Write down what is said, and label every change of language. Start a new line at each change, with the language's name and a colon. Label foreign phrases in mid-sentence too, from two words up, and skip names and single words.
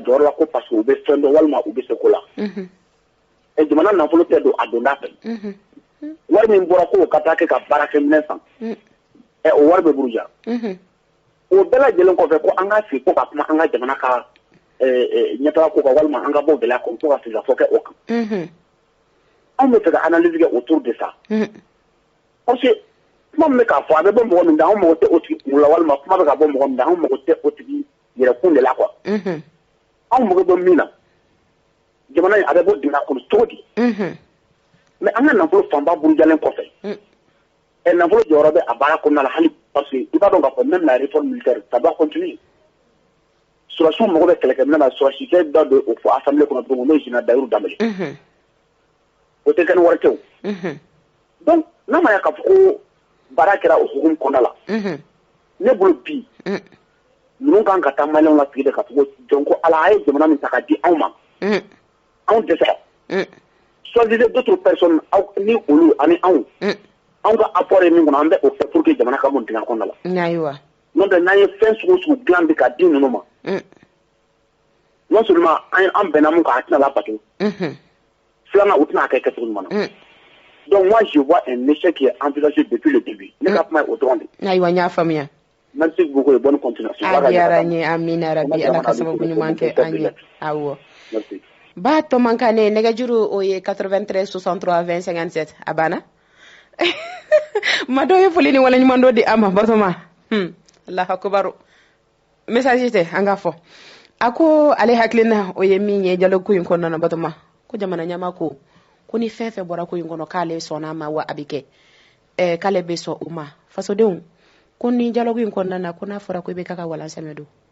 Bambara: jɔyɔrɔ la ko parce que u bɛ fɛn dɔn walima u bɛ se ko la jamana nafolo tɛ don a donda fɛ wari min bɔra ko ka taa kɛ ka baarakɛminɛn san o wari bɛ buruja o bɛɛ lajɛlen kɔfɛ ko an ka sigi ko ka kuma an ka jamana ka ɲɛtaga ko kan walima an ka bɔ gɛlɛya kɔnɔ ko ka sigikafɔ kɛ o kan anw bɛ fɛ ka analyse kɛ
French: autour de ça parce que
Bambara: kuma min k'a fɔ a bɛ bɔ mɔgɔ min da anw mago tɛ o tigi kun la walima kuma bɛ ka bɔ mɔgɔ min da anw mago tɛ o tigi yɛrɛkun de la quoi anw mago bɛ min na jamana in a bɛ bɔ dingɛ kɔnɔ cogo di mais an ka nafolo fanba burujalen kɔfɛ nafolo jɔyɔrɔ bɛ a baara kɔnɔna la hali
French: parce que
Bambara: i b'a dɔn k'a fɔ
French: même la réforme militaire ça doit continuer
Bambara: surasiw mago bɛ kɛlɛkɛminɛ na surasikɛ da don o fɔ assemblée kɔnɔ don n'o ye général Dayiru Danbɛlɛ o tɛ kɛ ni wari tɛ o donc n'a ma ya k'a fɔ ko baara kɛra o hukumu kɔnɔna la ne bolo bi ninnu kan ka taa maliyɛnw la sigi de ka fɔ ko jɔn ko ala a ye jamana min ta ka di anw ma anw dɛsɛra
French: choisissez d'autres personnes
Bambara: ni olu ani anw anw ka apport ye min kɔnɔ an bɛ o fɛ
French: pour que
Bambara: jamana ka bɔ dingɛ kɔnɔna la ayiwa n'o tɛ n'an ye fɛn sugu sugu dilan bi ka di ninnu ma
French: non seulement
Bambara: an bɛnna mun kan a tɛna labato filanan u tɛna kɛ kɛcogo ɲuman na
French: donc moi je vois un échec qui est envisagé depuis le début
Bambara: ne ka kuma ye o dɔrɔn de ayiwa n y'a faamuya
French: merci beaucoup et bonne continuation
Bambara: a diyara n ye amina rabi ala ka sababu ɲuman kɛ an ye awɔ ba tɔmankane nɛgɛjuru o ye 93 63 20 57 a banna ma dɔ ye foli ni waleɲuman dɔ di a ma batoma
Arabic: Allahu akbar
Bambara: message tɛ an ka fɔ a ko ale hakilina o ye min ye dialogue ko in kɔnɔna na batoma ko jamana ɲɛma ko ni fɛn fɛn bɔra ko in kɔnɔ k'ale sɔnna ma wa a bɛ kɛ k'ale bɛ sɔn o ma fasodenw ko ni dialogue in kɔnɔna na ko n'a fɔra ko i bɛ ka walansɛmɛ don